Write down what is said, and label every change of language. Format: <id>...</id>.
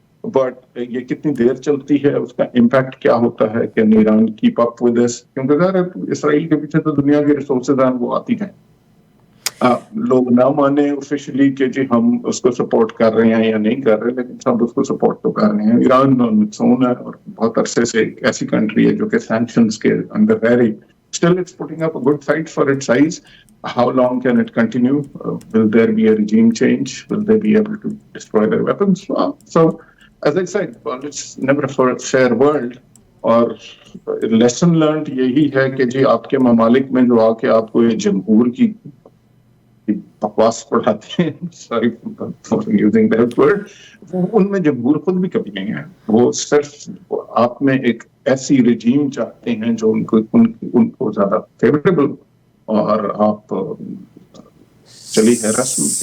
<ur>But یہ کتنی دیر چلتی ہے, اس کا امپیکٹ کیا ہوتا ہے,</ur> <en>can Iran keep up with this,</en> <ur>کیونکہ ظاہر اسرائیل کے پیچھے تو دنیا کے ریسورسز ہیں, وہ آتی ہیں. لوگ نہ مانے آفیشلی کہ جی ہم اس کو سپورٹ کر رہے ہیں یا نہیں کر رہے, لیکن سب اس کو سپورٹ تو کر رہے ہیں. ایران سون ہے اور بہت عرصے سے ایک ایسی کنٹری ہے جو کہ سینکشنز کے اندر رہ رہی.</ur> <en>Still it's putting up a good fight for its size. How long can it continue? Will there be a regime change? Will they be able to destroy their weapons? So as I said, well, it's never a fair world.</en> <ur>اور lesson learned یہی ہے کہ جی آپ کے ممالک میں جو آ کے آپ کو یہ جمہور کی بکواس پڑھاتے ہیں,</ur> <en>sorry for using that word,</en> <ur>ان میں جمہور خود بھی کبھی نہیں ہے. وہ صرف آپ میں ایک ایسی رجیم چاہتے ہیں جو ان کو زیادہ فیوریبل, اور آپ چلی ہے رسم.</ur>